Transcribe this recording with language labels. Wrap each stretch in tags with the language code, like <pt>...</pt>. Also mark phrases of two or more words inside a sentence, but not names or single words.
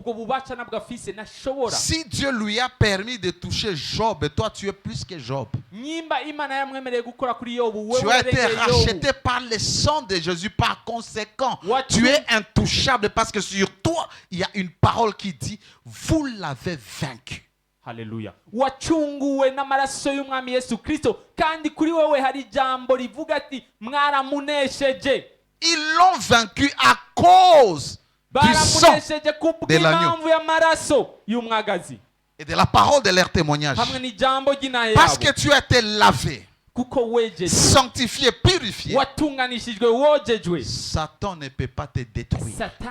<fr>Si Dieu lui a permis de toucher Job, et toi tu es plus que Job. Tu as été racheté par le sang de Jésus. Par conséquent, tu es intouchable parce que sur toi, il y a une parole qui dit, vous l'avez vaincu.</fr> <rn>Haleluya. Wachunguwe n'amaraso y'umwami Yesu Kristo kandi kuri wewe hari ijambo rivuga ati mwaramunesheje.</rn> <fr>Ils l'ont vaincu à cause du sang de l'agneau et de la parole de leur témoignage. Parce que tu as été lavé, sanctifié, purifié, Satan ne peut pas te détruire.</fr>